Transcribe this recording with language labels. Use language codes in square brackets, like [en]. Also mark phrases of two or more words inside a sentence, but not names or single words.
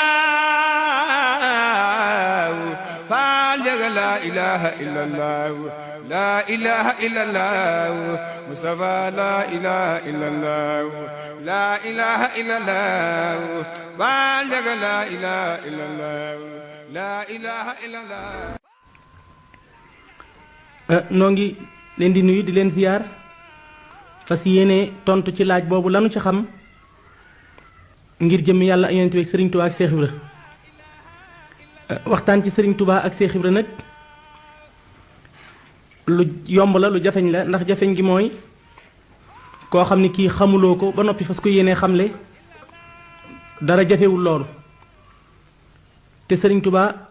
[ar] الله فلا لا إله إلا الله لا إله إلا الله مصطفى لا إله إلا الله لا إله إلا الله فلا لا إله إلا الله لا إله إلا الله [wo] noo ngi leen di nuyu di leen ziyaar fas yéene tontu ci laaj boobu lanu ci xam ngir jëm yàlla ak yonent bi ak Serigne Touba ak Cheikh Ibra waxtaan ci Serigne Touba ak Cheikh Ibra nag lu yomb la lu jafeñ la ndax jafeñ gi mooy koo xam ni kii xamuloo ko ba noppi fas ko yéene xamle dara jafewul loolu te Serigne Touba